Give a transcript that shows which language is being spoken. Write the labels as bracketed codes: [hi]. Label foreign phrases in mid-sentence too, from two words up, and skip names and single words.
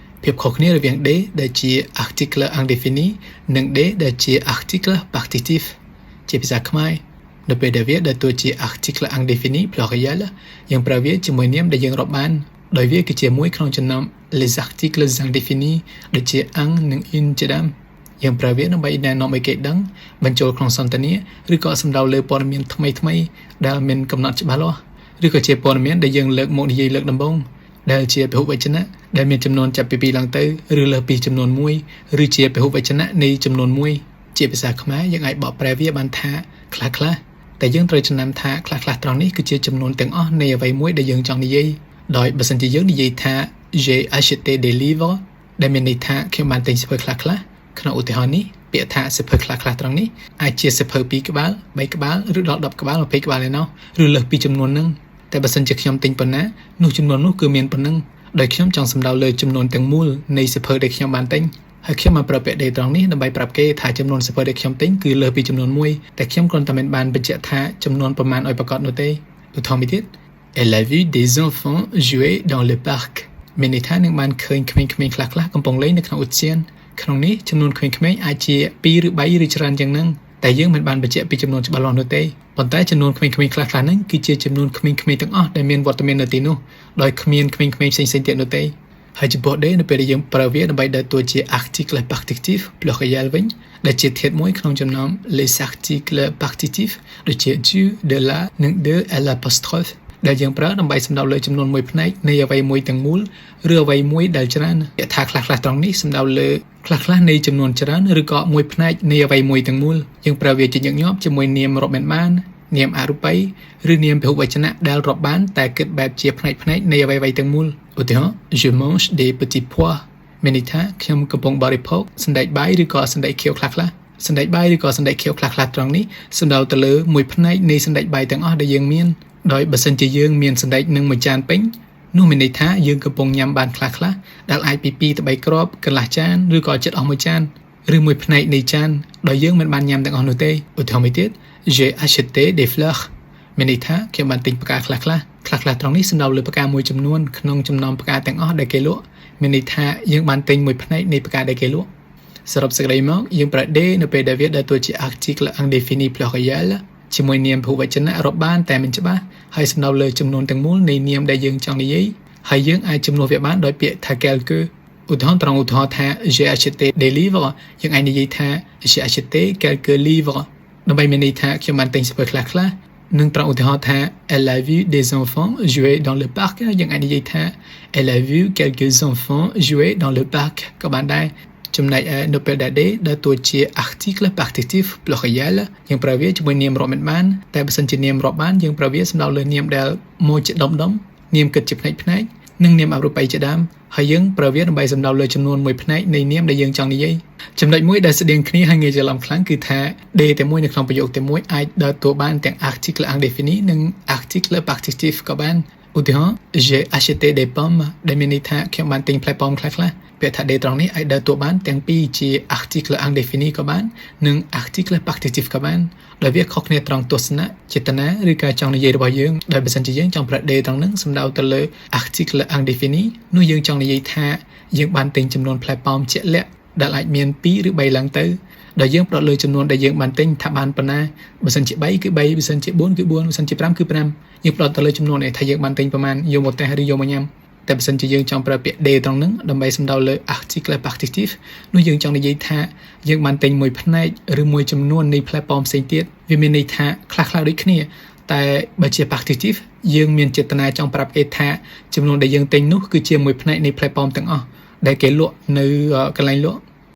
[km] ភាពខុសគ្នារវាង D ដែលជា [fr] article indéfini [km] និង D ដែលជា [fr] article partitif [km] ជាភាសាខ្មែរនៅពេលដែលវាដើរតួជា [fr] article indéfini pluriel [km] យើងប្រើវាជាមួយនាមដែលយើងរាប់បានដោយវាគឺជាមួយក្នុងចំណោម [fr] les articles indéfinis [km] ដូចជា un និងune ជាដើមយើងប្រើវាដើម្បីណែ នាំឲ្យគេដឹងបញ្ចូលក្នុងសន្ទនាឬក៏សំដៅលើព័ត៌មានថ្មីៗដែលមានកំណត់ច្បាស់លាស់ឬក៏ជាព័ត៌មានដែលយើងលើកមកនិយាយលើកដំបូងដែលជាពហុវចនៈដែលមានចំនួនចាប់ពី2ឡើង ទៅឬលើសពីចំនួន1ឬជាពហុវចនៈនៃចំនួន1ជាភាសាខ្មែរយើងអាចបកប្រែវាបានថាខ្លះៗតែយើងត្រូវចំណាំថាខ្លះ ៗត្រង់នេះគឺជាចំនួនទាំងអស់នៃអ្វីមួយដែលយើងចង់និយាយដោយបើសិនជាយើងនិយាយថា [fr] j'ai acheté des livres [km] ដែលមានន័យថាខ្ញុំបានទិញសៀវភៅខ្លះៗក្នុងឧទាហរណ៍នេះពាក្យថាសៀវភៅខ្លះៗត្រង់នេះអាចជាសៀវភៅ2ក្បាល3ក្បាលឬដល់10ក្បាល20ក្បាលឯណោះឬលើសពីចំនួនហ្នឹងតែបើសិនជាខ្ញុំទិញប៉ុណ្ណានោះចំនួននោះគឺមានប៉ុណ្ណឹងដោយខ្ញុំចង់សំដៅលើចំនួនទាំងមូលនៃសៀវភៅដែលខ្ញុំបានទិញហើយខ្ញុំបានប្រើពាក្យ D ត្រង់នេះដើម្បីប្រាប់គេថាចំ នួនសៀវភៅដែលខ្ញុំទិញគឺលើសពីចំនួន1តែខ្ញុំគ្រាន់តែមិនបានបញ្ជាក់ថាចំនួនប្រមាណឲ្យប្រកបនោះទេឧទាហរណ៍មួយទៀត [fr] Elle a vu des enfants jouer dans le parc [km] មានន័យថានឹងបានឃើញក្មេងៗខ្លះ ៗកំពុងលេងនៅក្នុងឧទ្យានក្នុងនេះចំនួនក្មេងៗអាចជា2ឬ3ឬច្រើនយ៉ាងហ្នឹងតែយើងមិនបានបញ្ជាក់ពីចំនួនច្បាស់លាស់នោះទេប៉ុន្តែចំនួនក្មេងៗ ខ្លះៗហ្នឹងគឺជាចំនួនក្មេងៗទាំងអស់ដែលមានវត្តមាននៅទីនោះដោយគ្មានក្មេងៗផ្សេងៗទៀតនោះទេហើយចំពោះ D នៅពេលដែលយើងប្រើវាដើម្បីដើរតួជា [fr] article partitif pluriel [km] វិញដែលជាធាតុមួយក្នុងចំណោម [fr] les articles partitifs [km] ដូចជា [fr] du de la [km] និង [fr] de l'apostrophe [km] ដែលយើងប្រើដើម្បីសំដៅលើចំនួនមួយផ្នែកនៃអ្វីមួយទាំងមូលឬអ្វីមួយដែលច្រើនពាក្យថាខ្លះៗត្រង់នេះសំដៅលើខ្លះៗនៃចំនួនច្រើនឬក៏មួយផ្នែកនៃអ្វីមួយទាំងមូលយើងប្រើវាជា ញឹកញាប់ជាមួយនាមរាប់មិនបាននាមអរូបីឬនាមពហុវចនៈដែលរាប់បានតែគិតបែបជាផ្នែកនៃអ្វីៗទាំងមូលឧទាហរណ៍ je [fr] mange des petits pois [km] មានន័យថាខ្ញុំកំពុងបរិភោគសណ្តែកបាយឬក៏សណ្តែកខៀវខ្លះៗសណ្តែកបាយឬក៏សណ្តែកខៀវខ្លះៗត្រង់នេះសំដៅទៅលើមួយផ្នែកនៃសណ្តែកបាយទាំងអស់ដែលយើងមានដោយបើសិនជាយើងមានសណ្តែកនឹងមួយចានពេញនោះមានន័យថាយើងកំពុងញ៉ាំបានខ្លះៗដែលអាចពី2ទៅ3គ្រាប់កន្លះចានឬក៏ជិតអស់មួយចានឬមួយផ្នែកនៃចានដោយយើងមិនបានញ៉ាំទាំងអស់នោះទេឧទាហរណ៍មួយទៀត [fr] j'ai acheté des fleurs [km] មានន័យ ថាខ្ញុំបានទិញផ្កាខ្លះៗត្រង់នេះសំដៅលើផ្កាមួយចំនួនក្នុងចំណោមផ្កាទាំងអស់ដែលគេលក់មានន័យថាយើងបានទិញមួយផ្នែកនៃផ្កាដែលគេលក់សរុបសេចក្តីមកយើងប្រើ D នៅពេលដែលវាដើរតួជា [fr] article indéfini pluriel [km] ជាមួយនាមពហុវចនៈរាប់បានតែមិនច្បាស់ហើយសំដៅលើចំនួនទាំងមូលនៃនាមដែលយើងចង់និយាយហើយយើងអាចជំនួសវាបានដោយពាក្យថា quelque ឧទាហរណ៍ថា [fr] j'ai acheté des livres [km] យើងអាចនិយាយថា [fr] j'ai acheté quelques livres [km] ដើម្បីមាន ន័យថាខ្ញុំបានទិញសៀវភៅខ្លះៗនឹងត្រង់ឧទាហរណ៍ថា [fr] elle a vu des enfants jouer dans le parc [km] យើងអាចនិយាយថា [fr] elle a vu quelques enfants jouer dans le parc [km] ក៏បានដែរចំណែកឯនៅពេលដែល D ដើរតួជា [fr] article partitif pluriel [km] យើងប្រើវាជាមួយនាមរាប់មិនបានតែបើសិនជានាមរាប់បានយើងប្រើវាសំដៅលើនាមដែលមកជាដុំនាមគិតជាផ្នែកនិងនាមអរូបី ជាដើមហើយយើងប្រើវាដើម្បីសំដៅលើចំនួនមួយផ្នែកនៃនាមដែលយើងចង់និយាយចំណុចមួយដែលស្តៀងគ្នាហើយងាយច្រឡំខ្លាំងគឺថា D តែមួយនៅក្នុងប្រយោគតែមួយអាចដើរតួបានទាំង [fr] article indéfini [km] និង [fr] article partitif [km] ក៏បានឧទាហរណ៍ [fr] j'ai acheté des pommes [km] ដែលមានន័យថា ខ្ញុំបានទិញផ្លែប៉ោមខ្លះៗពាក្យថា D ត្រង់នេះអាចដើរតួបានទាំងពីរជា [fr] article indéfini [km] ក៏បាននិង [fr] article partitif [km] ក៏បានដោយវាខុសគ្នាត្រង់ទស្សនៈចេតនាឬការចង់និយាយរបស់ យើងដោយបើសិនជាយើងចង់ប្រើ D ត្រង់ហ្នឹងសំដៅទៅលើ [fr] article indéfini [km] នោះយើងចង់និយាយថាយើងបានទិញចំនួនផ្លែប៉ោមជាក់លាក់ដែលអាច មាន2ឬ3ឡើងទៅដោយយើងផ្ដោតលើចំនួនដែលយើងបានទិញថាបានប៉ុណ្ណាបើសិនជា3គឺ3បើសិនជា4គឺ4 បើសិនជា5គឺ5យើងផ្ដោតទៅលើចំនួននេះថាយើងបានទិញប្រមាណយកមកតេស្តឬយកមកញ៉ាំតែបើសិនជាយើងចង់ប្រើពាក្យ D ត្រង់ហ្នឹងដើម្បីសំដៅលើ [fr] article partitif [km] នោះយើងចង់និយាយថាយើងបានទិញមួយផ្នែកឬមួយចំនួននៃផ្លែប៉ោមផ្សេងទៀតវាមានន័យថាខ្លះៗដូចគ្នាតែបើជា partitif យើងមានចេតនាចង់ប្រាប់គេថាចំនួនដែលយើងទិញនោះគឺជាមួយផ្នែកនៃផ្លែប៉ោមទាំងអស់ដែលគេលក់នៅកន្លែងលក់